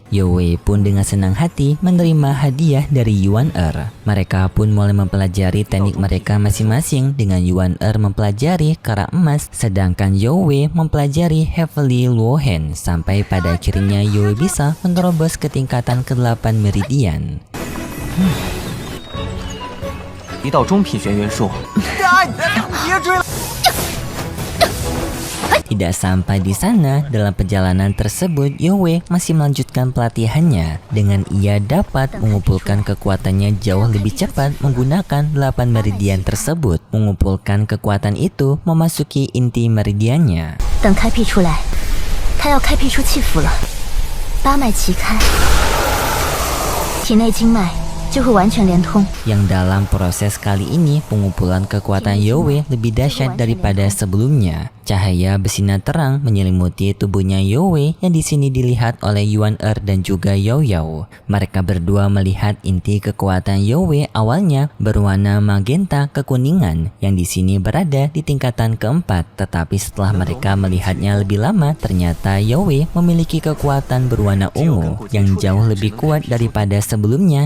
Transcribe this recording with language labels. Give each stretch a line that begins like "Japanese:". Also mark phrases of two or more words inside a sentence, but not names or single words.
Indonesian: Yue pun dengan senang hati menerima hadiah dari Yuan Er. Mereka pun mulai mempelajari teknik mereka masing-masing, dengan Yuan Er mempelajari kara emas, sedangkan Yue mempelajari Heavily Low Hand, sampai pada akhirnya Yue bisa menerobos ke tingkatan ke-8 meridian.
Chinese: 一道中品玄元术，
Indonesian: Tidak sampai di sana, dalam perjalanan tersebut Yue masih melanjutkan pelatihannya dengan ia dapat mengumpulkan kekuatannya jauh lebih cepat menggunakan 8 meridian tersebut. Mengumpulkan kekuatan itu memasuki inti meridiannya.
Chinese: 等开辟出来，他要开辟出气符了，八脉齐开，体内经脉就会完全连通。
Indonesian: Yang dalam proses kali ini pengumpulan kekuatan Yue lebih dahsyat daripada sebelumnya. Cahaya bersinar terang menyelimuti tubuhnya Yue yang di sini dilihat oleh Yuan Er dan juga Yao Yao. Mereka berdua melihat inti kekuatan Yue awalnya berwarna magenta kekuningan yang di sini berada di tingkatan keempat, tetapi setelah mereka melihatnya lebih lama, ternyata Yue memiliki kekuatan berwarna ungu yang jauh lebih kuat daripada sebelumnya.